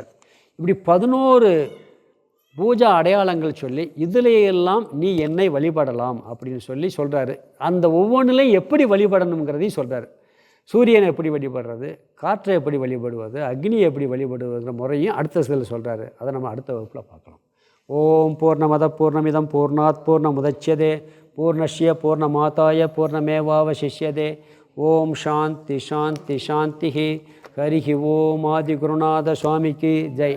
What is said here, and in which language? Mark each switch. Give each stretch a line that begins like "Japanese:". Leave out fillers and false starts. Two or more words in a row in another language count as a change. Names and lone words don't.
Tamil: இப்படி 11 பூஜா அடையாளங்கள் சொல்லி இதிலேயெல்லாம் நீ என்னை வழிபடலாம் அப்படின்னு சொல்கிறாரு. அந்த ஒவ்வொன்றிலையும் எப்படி வழிபடணுங்கிறதையும் சொல்கிறார். சூரியனை எப்படி வழிபடுறது, காற்றை எப்படி வழிபடுவது, அக்னியை எப்படி வழிபடுவதுங்கிற முறையும் அடுத்த சில சொல்கிறாரு. அதை நம்ம அடுத்த வகுப்பில் பார்க்கலாம்.
Sanskrit: ओम् पूर्णमद पूर्णमिदम् पूर्णात् पूर्णमुदच्यते पूर्णस्य पूर्णमादाय पूर्णमेवावशिष्यते. ओम् शान्ति शान्ति शान्ति. हरिः ओम्
Tamil: ஆதி குருநாத சுவாமிக்கு ஜெய்.